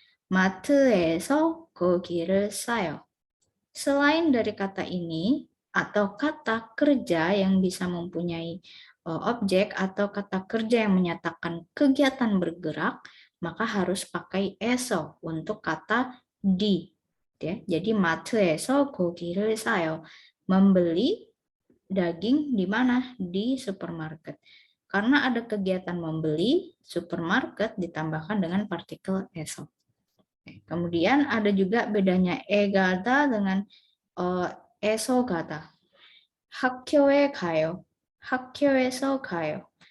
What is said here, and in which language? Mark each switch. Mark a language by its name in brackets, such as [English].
[Korean] 마트에서 고기를 사요. [Indonesian] Selain dari kata ini atau kata kerja yang bisa mempunyai objek atau kata kerja yang menyatakan kegiatan bergerak, maka harus pakai eso untuk kata di. Ya. Jadi [Korean] 마트에서 고기를 사요. [Indonesian] Membeli daging di mana? Di supermarket. Karena ada kegiatan membeli, supermarket ditambahkan dengan partikel eso. Kemudian ada juga bedanya egada dengan 에서가다. [Korean] 학교에 가요. 학교에서 가요.